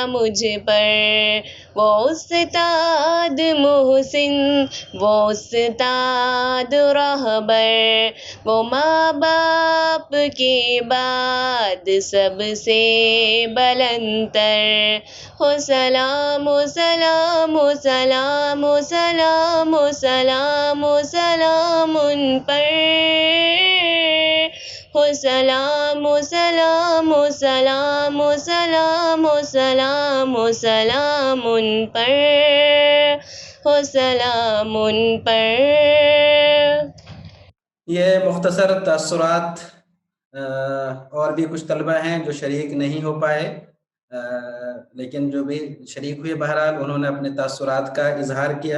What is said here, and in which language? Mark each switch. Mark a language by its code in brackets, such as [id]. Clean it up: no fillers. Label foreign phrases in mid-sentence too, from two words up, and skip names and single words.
[ur] مجھ پر، وہ استاد محسن، وہ استاد رہبر، وہ ماں باپ کے بعد سب سے بلندر، ہو سلام و سلام و سلام و سلام و سلام و سلام ان پر، ہو سلام و سلام و سلام و سلام و سلام و سلام ان پر، ہو سلام ان پر۔ یہ مختصر تاثرات اور بھی کچھ طلبہ ہیں جو شریک نہیں ہو پائے، لیکن جو بھی شریک ہوئے بہرحال انہوں نے اپنے تاثرات کا اظہار کیا۔